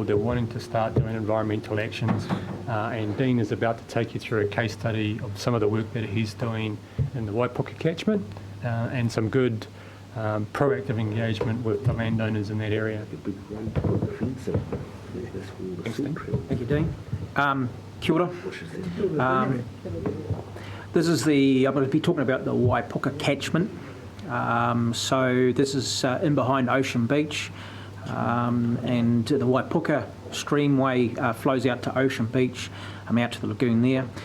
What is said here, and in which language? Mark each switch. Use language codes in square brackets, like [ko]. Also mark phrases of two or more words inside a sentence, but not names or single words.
[en] They're wanting to start doing environmental actions. And Dean is about to take you through a case study of some of the work that he's doing in the Waipuka catchment and some good proactive engagement with the landowners in that area. Thank you, Dean. [mi] Kia ora. [en] This is I'm going to be talking about the Waipuka catchment. So this is in behind Ocean Beach, and the Waipuka streamway flows out to Ocean Beach, out to the lagoon there.